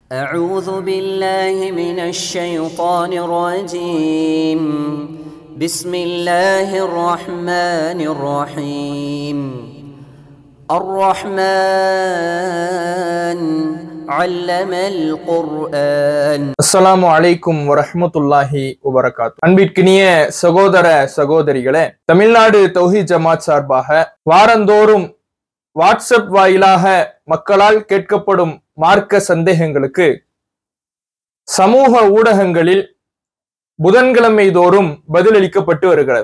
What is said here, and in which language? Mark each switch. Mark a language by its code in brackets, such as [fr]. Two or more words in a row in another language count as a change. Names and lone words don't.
[ar] أعوذ بالله من الشيطان الرجيم بسم الله الرحمن الرحيم الرحمن علم القرآن. السلام عليكم ورحمة الله وبركاته. [ta] அன்பிற்கினிய சகோதர சகோதரிகளே, தமிழ்நாடு தௌஹீத் ஜமாத் சார்பாக வாரந்தோறும் வாட்ஸ்அப் வாயிலாக மக்களால் கேட்கப்படும் மார்க்க சந்தேகங்களுக்கு சமூக ஊடகங்களில் புதன்கிழமை தோறும் பதிலளிக்கப்பட்டு வருகிறது.